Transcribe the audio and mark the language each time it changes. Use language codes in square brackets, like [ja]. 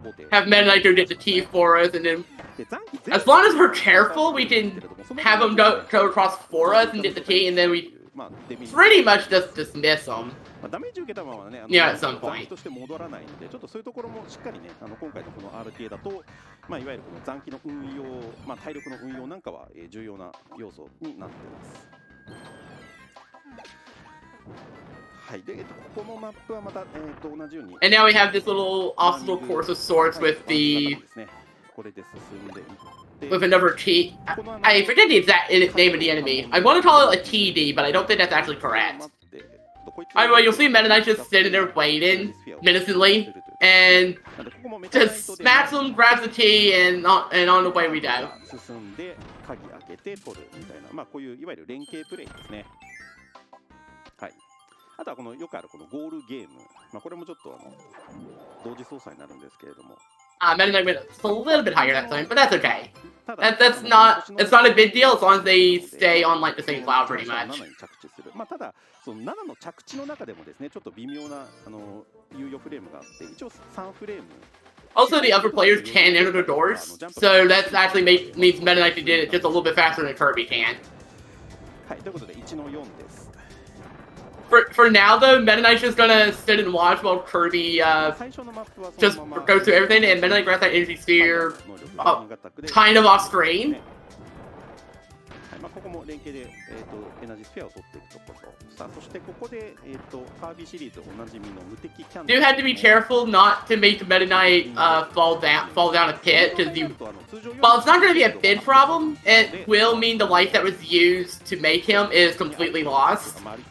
[en] Have Meta Knight go get the T for us, and then as long as we're careful, we can have him go across for us and get the T, and then we pretty much just dismiss them. Yeah, at some point. [ja] として戻らないので、ちょっとそういうところもしっかりね、今回のこの RTA だと、いわゆるこの残機の運用、体力の運用なんかは重要な要素になっています。はい、で、ここのマップはまた同じように。 [en] And now we have this little obstacle course of sorts with the. [ja] これで進んでいって。 [en] With another T. I forget the exact name of the enemy. I want to call it a TD, but I don't think that's actually correct. Anyway, you'll see Meta Knight just sitting there waiting menacingly, and just smacks him, grabs the T, and on the way we go. [ja] 進んで鍵開けて取るみたいな、こういういわゆる連携プレイですね。はい。あとはこのよくあるこのゴールゲーム、これもちょっと同時操作になるんですけれども。 [en] Meta Knight went a little bit higher that time, but that's okay. It's not a big deal as long as they stay on like the same cloud pretty much. [ja] ただその7の着地の中でもですね、ちょっと微妙な猶予フレームがあって、一応3フレーム。 [en] Also, the other players can enter the doors, so that actually means Meta Knight did it just a little bit faster than Kirby can. [ja] はい、ということで1の4です。 [en] For now, though, Meta Knight's just gonna sit and watch while Kirby just goes through everything, and Meta Knight grabs that energy sphere kind of off screen. [ja] ここも連携でエナジースフェアを取っていくところ。さあ、そしてここでカービィシリーズおなじみの無敵キャンドル。 [en] You have to be careful not to make Meta Knight fall down a pit, because while it's not going to be a big problem, it will mean the life that was used to make him is completely lost.